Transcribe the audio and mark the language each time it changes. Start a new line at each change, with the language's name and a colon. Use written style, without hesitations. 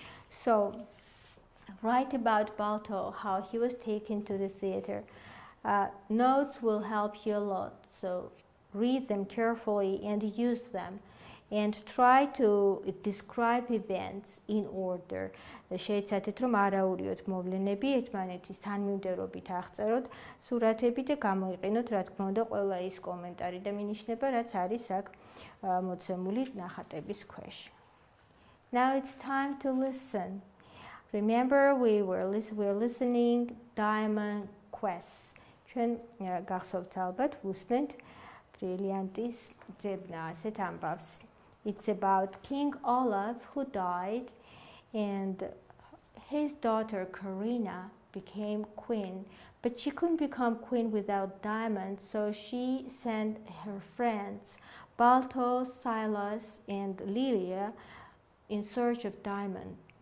English: So write about Balto, how he was taken to the theater. Notes will help you a lot, so read them carefully and use them. And try to describe events in order.
Georgian: შეიცადეთ რომ არაურიოთ მოვლენები ერთმანეთის თანმიმდევრობით აღწეროთ სურათები და გამოიყენოთ რა თქმა უნდა ყველა ის კომენტარი და მინიშნება რაც არის აქ მოცემული ნახატების ქვეშ.
English: Now it's time to listen. Remember we were listening Diamond Quest.
Georgian: ჩვენ გახსოვთ ალბათ ვუსმენთ ბრილიანტის ძებნა ასეთ ამბავს.
English: It's about King Olaf who died and his daughter Karina became queen, but she couldn't become queen without diamonds, so she sent her friends Balto, Silas, and Lilia in search of diamond.